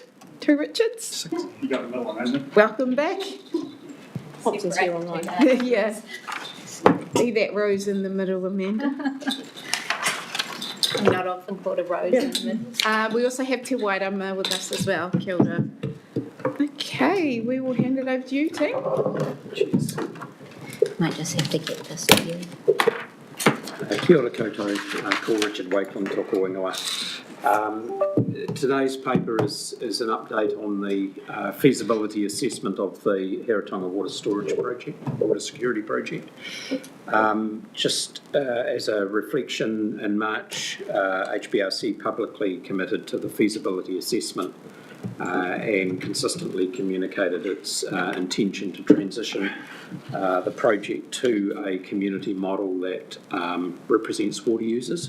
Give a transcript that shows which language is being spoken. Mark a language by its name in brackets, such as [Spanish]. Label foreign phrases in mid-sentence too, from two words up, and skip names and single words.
[English] 2 Richards. You got another one, hasn't it? Welcome back. Pops us here online. Yeah. See that rose in the middle, Amanda? I'm not often called a rose in the middle. We also have Te Wairama with us as well. [Māori] Kia ora. [English] Okay, we will hand it over to you, team. Cheers. Might just have to get this to you. [Māori] Kia ora koutou, ko Richard Wakeland tōku ingoa. [English] Today's paper is an update on the feasibility assessment of the Heretaunga Water Storage Project, Water Security Project. Just as a reflection, in March, HBRC publicly committed to the feasibility assessment and consistently communicated its intention to transition the project to a community model that represents water users.